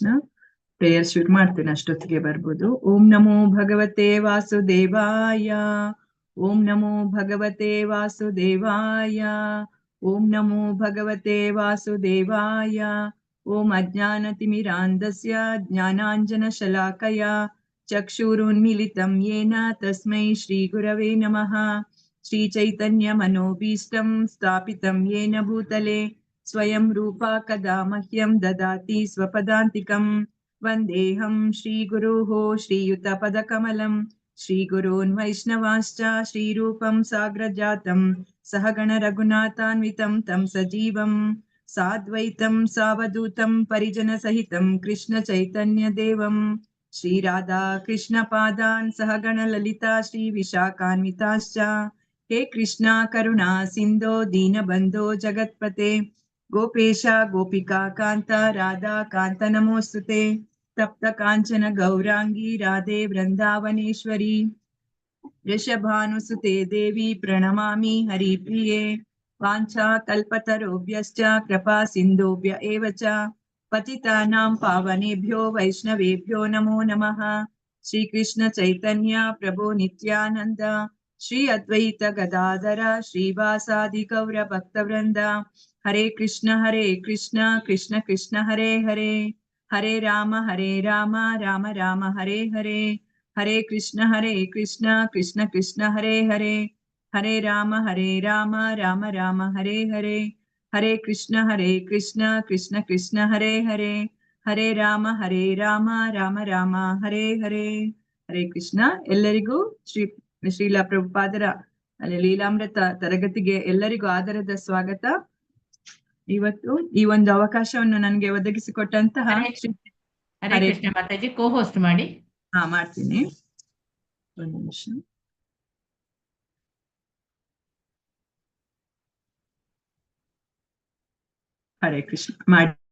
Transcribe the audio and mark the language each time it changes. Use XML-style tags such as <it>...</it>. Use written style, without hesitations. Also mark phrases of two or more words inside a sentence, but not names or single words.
<kn>ಪ್ರೇಯರ್ ಶುರು ಮಾಡ್ತೇನೆ, ಅಷ್ಟೊತ್ತಿಗೆ ಬರ್ಬೋದು.</kn> <sa>ಓಂ ನಮೋ ಭಗವತೆ ವಾಸುದೇವಾಯ. ಓಂ ನಮೋ ಭಗವತೆ ವಾಸುದೇವಾಯ. ಓಂ ನಮೋ ಭಗವತೆ ವಾಸುದೇವಾಯ. ಓಂ ಅಜ್ಞಾನತಿಮಿರಾಂಧಸ್ಯ ಜ್ಞಾನಾಂಜನಶಲಾಕಯ ಚಕ್ಷುರುನ್ಮಿಲಿತಂ ಯೇನ ತಸ್ಮೈ ಶ್ರೀ ಗುರವೇ ನಮಃ. ಶ್ರೀ ಚೈತನ್ಯ ಮನೋಭೀಷ್ಟಂ ಸ್ಥಾಪಿತಂ ಯೇನ ಭೂತಲೆ ಸ್ವಯಂ ರೂಪಾ ಕದಾ ಮಹ್ಯಂ ದದಾತಿ ಸ್ವಪದಾಂತಿಕಂ. ವಂದೇಹಂ ಶ್ರೀಗುರುಃ ಶ್ರೀಯುತಪದಕಮಲಂ ಶ್ರೀಗುರೂನ್ ವೈಷ್ಣವಾಶ್ಚ ಶ್ರೀರೂಪಂ ಸಾಗ್ರಜಾತಂ ಸಹಗಣ ರಘುನಾಥಾನ್ವಿತಂ ತಂ ಸಜೀವಂ ಸಾದ್ವೈತಂ ಸಾವಧೂತಂ ಪರಿಜನ ಸಹಿತಂ ಕೃಷ್ಣ ಚೈತನ್ಯ ದೇವಂ ಶ್ರೀ ರಾಧಾ ಕೃಷ್ಣ ಪಾದಾನ್ ಸಹಗಣ ಲಲಿತಾ ಶ್ರೀ ವಿಶಾಖಾನ್ವಿತಾಶ್ಚ. ಹೇ ಕೃಷ್ಣ ಕರುಣಾ ಸಿಂಧೋ ದೀನಬಂಧೋ ಜಗತ್ಪತೆ ಗೋಪೇಶ ಗೋಪಿಕಾ ಕಾಂತ ರಾಧಾ ಕಾಂತ ನಮೋಸ್ತುತೆ. ತಪ್ತ ಕಾಂಚನ ಗೌರಾಂಗಿ ರಾಧೆ ವೃಂದಾವನೇಶ್ವರಿ ವೃಷಭಾನುಸುತೆ ದೇವಿ ಪ್ರಣಮಾಮಿ ಹರಿಪ್ರಿಯೆ. ವಾಂಛಾ ಕಲ್ಪತರುಭ್ಯಶ್ಚ ಕೃಪಾ ಸಿಂಧುಭ್ಯ ಏವ ಚ ಪತಿತಾನಾಂ ಪಾವನೇಭ್ಯೋ ವೈಷ್ಣವೇಭ್ಯೋ ನಮೋ ನಮಃ. ಶ್ರೀ ಕೃಷ್ಣ ಚೈತನ್ಯ ಪ್ರಭು ನಿತ್ಯಾನಂದ ಶ್ರೀ ಅದ್ವೈತ ಗದಾಧರ ಶ್ರೀವಾಸಾದಿ ಗೌರ ಭಕ್ತವೃಂದ. ಹರೇ ಕೃಷ್ಣ ಕೃಷ್ಣ ಕೃಷ್ಣ ಹರೇ ಹರೇ. ಹರೇ ರಾಮ ರಾಮ ರಾಮ ಹರೇ ಹರೇ. ಹರೇ ಕೃಷ್ಣ ಕೃಷ್ಣ ಕೃಷ್ಣ ಹರೇ ಹರೇ. ಹರೇ ರಾಮ ರಾಮ ರಾಮ ಹರೇ ಹರೇ. ಹರೇ ಕೃಷ್ಣ ಕೃಷ್ಣ ಕೃಷ್ಣ ಹರೇ ಹರೇ. ಹರೇ ರಾಮ ರಾಮ ರಾಮ ಹರೇ ಹರೇ. ಹರೇ ಕೃಷ್ಣ.</sa> <kn>ಎಲ್ಲರಿಗೂ ಶ್ರೀಲ ಪ್ರಭುಪಾದರ ಲೀಲಾಮೃತ ತರಗತಿಗೆ ಎಲ್ಲರಿಗೂ ಆದರದ ಸ್ವಾಗತ. ಇವತ್ತು ಈ ಒಂದು ಅವಕಾಶವನ್ನು ನನಗೆ ಒದಗಿಸಿಕೊಟ್ಟಂತಹ ಹರೇ ಕೃಷ್ಣ ಮಾತಾಜಿ, ಕೋ ಹೋಸ್ಟ್ ಮಾಡಿ. ಮಾಡ್ತೀನಿ. ಒಂದು ನಿಮಿಷ. ಹರೇ ಕೃಷ್ಣ ಮಾಡಿ.</kn>